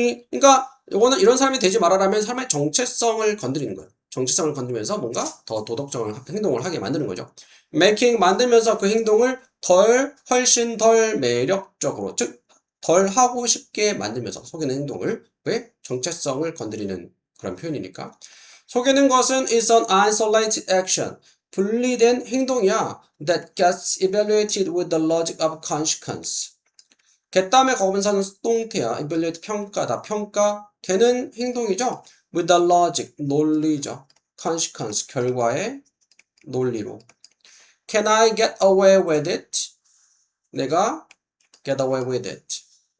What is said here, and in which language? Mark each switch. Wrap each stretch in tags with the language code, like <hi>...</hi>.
<ko>그러니까 요거는 이런 사람이 되지 말아라면 사람의 정체성을 건드리는 거예요. 정체성을 건드리면서 뭔가 더 도덕적인 행동을 하게 만드는 거죠. 만들면서 그 행동을 훨씬 덜 매력적으로, 즉 덜 하고 싶게 만들면서 속이는 행동을 왜? 정체성을 건드리는 그런 표현이니까. 속이는 것은</ko> <en>is an isolated action.</en> <ko>분리된 행동이야.</ko> <en>That gets evaluated with the logic of consequence.</en> <ko>개땀에 거분사는 수동태야. evaluate 평가다. 평가되는 행동이죠.</ko> <en>with the logic</en> <ko>논리죠. consequence 결과의 논리로.</ko> <en>Can I get away with it?</en> <ko>내가</ko> <en>get away with it.</en>